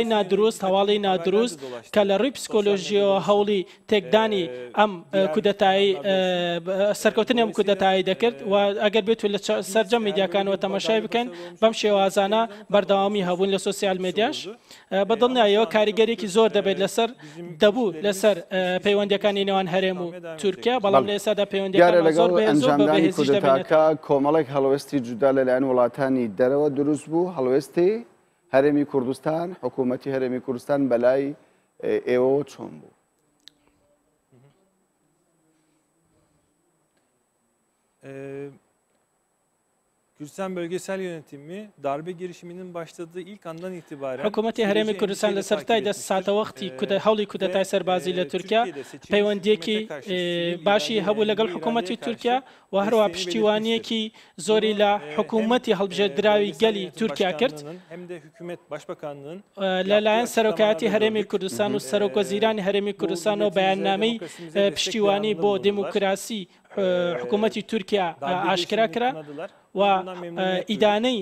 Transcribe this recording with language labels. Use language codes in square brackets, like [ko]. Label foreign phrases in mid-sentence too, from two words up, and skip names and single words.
[ckb] نادروست هەواڵی نادروست کە لە ڕووی پسیکۆلۆژیەوە هەوڵی تێکدانی ئەم کودەتایی سەرکەوتنی ئەم کودەتایی دەکرد و ئەگەر بێت لە سەرجەم میدیاکانەوە تەماشای بکەن بەم شێوازانە بەردەوامی هەبوون لە [en] social media [ckb] بەدڵنیایەوە کاریگەرێکی زۆر دەبێت لەسەر دەبوو لەسەر پەیوەندیەکانی نێوان هەرێم و تورکیا بەڵام لە ئێستادا دیارە لەگەڵ ئەنجامدانی کودەتاکە کۆمەڵێک هەڵوێستی جودا لەلایەن وڵاتانی دەرەوە دروست بوو هەڵوێستی هەرێمی کوردستان حکوومەتی هەرێمی کوردستان بەلای ئێوە چۆن بوو؟ [tr] Kürdistan Bölgesel Yönetimi darbe girişiminin başladığı ilk andan itibaren [ckb] حکوومەتی هەرێمی کوردستان لە سەرەتای ساتەوەختی هەوڵی کودەتای سەربازی لە تورکیا پەیوەندیەکی باشی هەبوو لەگەڵ حکوومەتی تورکیا و هەروە پشتیوانیەکی زۆری لە حکوومەتی هەڵبژێردراوی گەلی تورکیا کرد لەلایەن سەرۆکایەتی هەرێمی کوردستان و سەرۆکوەزیرانی هەرێمی کوردستان و بەیاننامەی پشتیوانی بۆ دیموکراسی حکوومەتی تورکیا ئاشکرا کرا و ئیدانەی